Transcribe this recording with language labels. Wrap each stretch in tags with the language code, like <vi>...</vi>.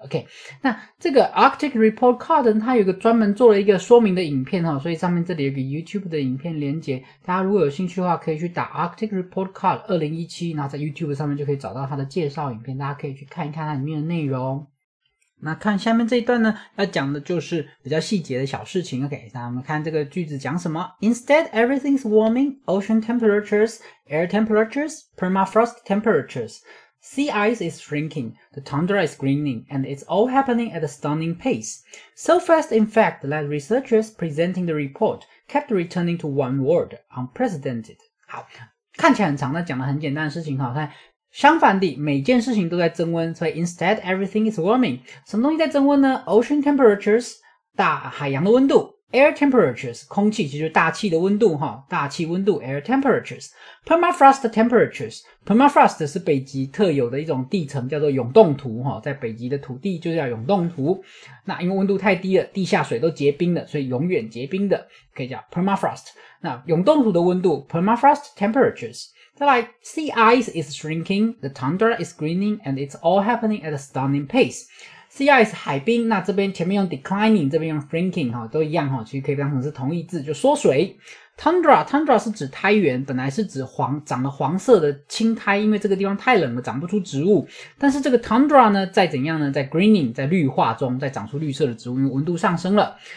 <zh>OK， 那这个 Arctic Report Card 它有一个专门做了一个说明的影片所以上面这里有个 YouTube 的影片连结，大家如果有兴趣的话可以去打 Arctic Report Card 2017，然后在 YouTube 上面就可以找到它的介绍影片，大家可以去看一看它里面的内容。那看下面这一段呢，要讲的就是比较细节的小事情。 OK， 那我们看这个句子讲什么 ？</zh> <en>Instead, everything's warming. Ocean temperatures, air temperatures, permafrost temperatures. Sea ice is shrinking, the tundra is greening, and it's all happening at a stunning pace. So fast, in fact, that researchers presenting the report kept returning to one word: unprecedented.</en> <zh>好，看起来很长，但讲的很简单的事情看。相反地，每件事情都在增温，所以</zh> <en>instead everything is warming。</en> <zh>什么东西在增温呢 ？</zh> <en>Ocean temperatures，</en> <zh>大海洋的温度 ；</zh> <en>air temperatures，</en> <zh>空气其实就是大气的温度大气温度 air temperatures。</zh> <en>Permafrost temperatures，</en> <zh>permafrost 是北极特有的一种地层，叫做永冻土在北极的土地就叫永冻土。那因为温度太低了，地下水都结冰了，所以永远结冰的，可以叫 permafrost。那永冻土的温度</zh> <en>permafrost temperatures。</en> <zh>再来</zh> <en>sea ice is shrinking, the tundra is greening, and it's all happening at a stunning pace.</en> <zh>Sea ice 海冰，那这边前面用 declining， 这边用 shrinking 都一样其实可以当成是同义字，就缩水。 Tundra 是指苔原，本来是指长了黄色的青苔，因为这个地方太冷了，长不出植物。但是这个 tundra 呢，在怎样呢？在 greening， 在绿化中，在长出绿色的植物，因为温度上升了。</zh>